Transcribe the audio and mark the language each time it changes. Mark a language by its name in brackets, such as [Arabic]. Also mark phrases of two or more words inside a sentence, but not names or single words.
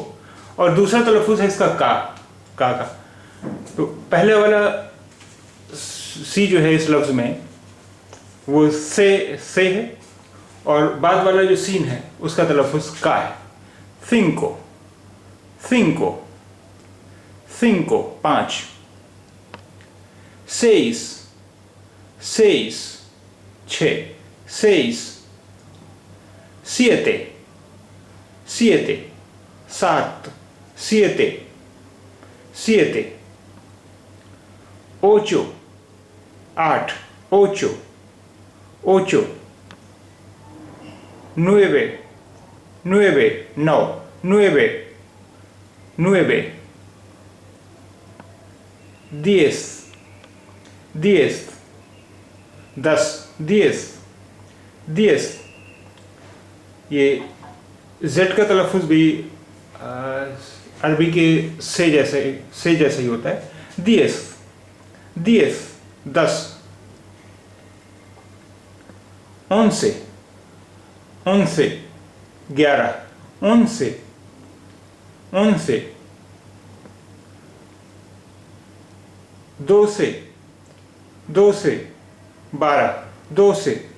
[Urdu] اور دوسرا تلفظ ہے اس کا کا۔ تو پہلے والا سی جو ہے اس لفظ میں وہ سے ہے، اور بعد والا جو سین ہے اس کا تلفظ کا ہے. [Spanish] cinco cinco cinco पाँच। seis seis छः seis siete siete सात siete siete ocho आठ ocho ocho nueve nueve नौ nueve nueve diez diez दस diez diez। [Urdu] یہ زیڈ کا تلفظ بھی عربی کے سے جیسے ہی ہوتا ہے. [Spanish] diez diez दस। once once ग्यारह once once। doce doce बारह doce।